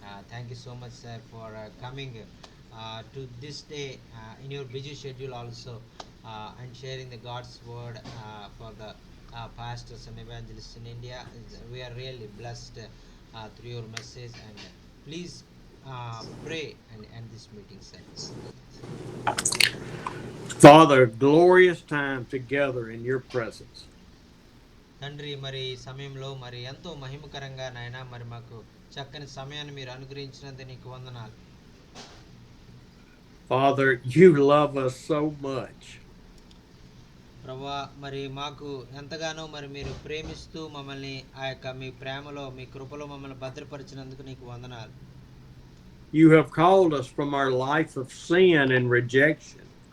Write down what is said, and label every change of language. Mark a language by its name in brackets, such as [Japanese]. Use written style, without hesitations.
[English] Thank you so much, sir, for coming to this day in your busy schedule also, and sharing the God's word for the pastors and evangelists in India. We are really blessed through your message, and please pray and end this meeting, sir. Father, glorious time together in your presence. [Telugu] తండ్రి, మరి ఈ సమయంలో మరి ఎంతో మహిమకరంగా నాయన మరి మాకు చక్కని సమయాన్ని మీరు అనుగ్రహించినందుకు నీకు వందనాలు. [English] Father, you love us so much. [Telugu] ప్రభా, మరి మాకు ఎంతగానో మరి మీరు ప్రేమిస్తూ మమ్మల్ని ఆ యొక్క మీ ప్రేమలో, మీ కృపలో మమ్మల్ని భద్రపరిచినందుకు నీకు వందనాలు. [English] You have called us from our life of sin and rejection.